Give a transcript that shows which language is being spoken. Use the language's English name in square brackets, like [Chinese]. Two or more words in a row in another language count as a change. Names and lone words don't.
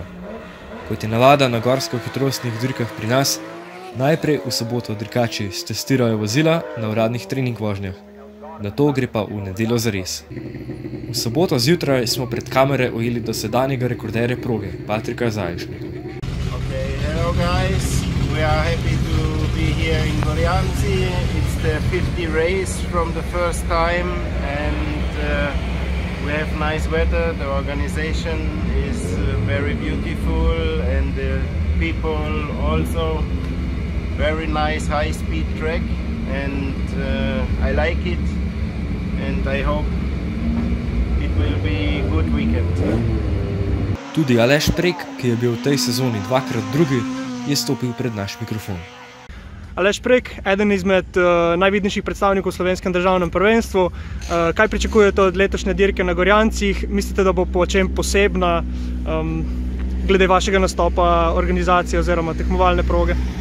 [Slovenian] Kot je navada na gorsko-hitrostnih dirkah pri nas, najprej v soboto dirkači stestirajo vozila na uradnih trening vožnjah, nato gre pa v nedeljo zares. V soboto zjutraj smo pred kamere ujeli dosedanjega rekorderja proge, Patrika Zaječnika. [English] Hello guys, we are happy to be here in Gorjanci. It's the 50th race from the first time and we have nice weather. The organization is very beautiful and the people also. Very nice high-speed track and I like it and I hope it will be a good weekend. [Slovenian] Tudi Aleš Prek, ki je bil v tej sezoni 2-krat drugi, je stopil pred naš mikrofon. Aleš Prek, eden izmed najvidnejših predstavnikov v slovenskem državnem prvenstvu. Kaj pričakujete od letošnje dirke na Gorjancih? Mislite, da bo po čem posebna glede vašega nastopa, organizacije oziroma tekmovalne proge?